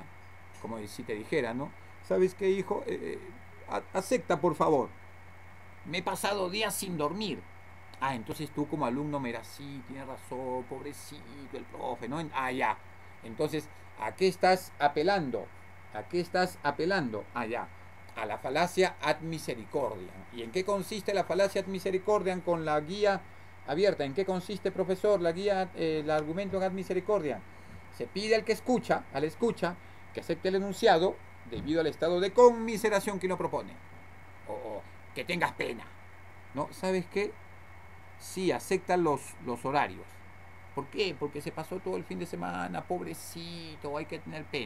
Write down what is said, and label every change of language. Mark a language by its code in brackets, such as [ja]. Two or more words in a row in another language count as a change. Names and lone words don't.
[es] Como si te dijera, ¿no? ¿Sabes qué, hijo? Acepta, por favor. Me he pasado días sin dormir. Entonces tú como alumno me dirás, sí, tienes razón, pobrecito el profe, ¿no? Ya. Entonces, ¿a qué estás apelando? ¿A qué estás apelando? Ya. A la falacia [la] ad misericordiam. [es] ¿Y en qué consiste la falacia [la] ad misericordiam [es] con la guía abierta? ¿En qué consiste, profesor, la guía, el argumento [la] ad misericordiam? [es] Se pide al que escucha, que acepte el enunciado debido al estado de conmiseración que lo propone. O que tengas pena. ¿No? ¿Sabes qué? Sí, acepta los horarios. ¿Por qué? Porque se pasó todo el fin de semana, pobrecito, hay que tener pena.